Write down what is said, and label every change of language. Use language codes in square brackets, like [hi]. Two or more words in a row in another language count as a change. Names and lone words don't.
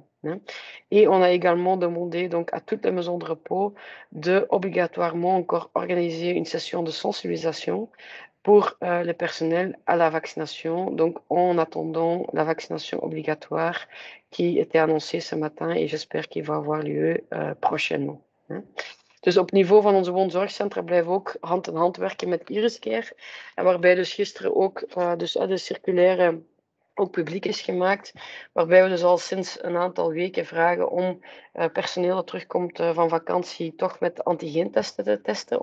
[fr] Et on a également demandé donc à toutes les maisons de repos de obligatoirement encore organiser une session de sensibilisation pour le personnel à la vaccination, donc en attendant la vaccination obligatoire qui était annoncée ce matin et j'espère qu'il va avoir lieu prochainement. [nl] Dus op niveau van onze woonzorgcentra blijven we ook hand in hand werken met Iris Care. En waarbij dus gisteren ook de circulaire ook publiek is gemaakt. Waarbij we dus al sinds een aantal weken vragen om personeel dat terugkomt van vakantie toch met antigeentesten te testen.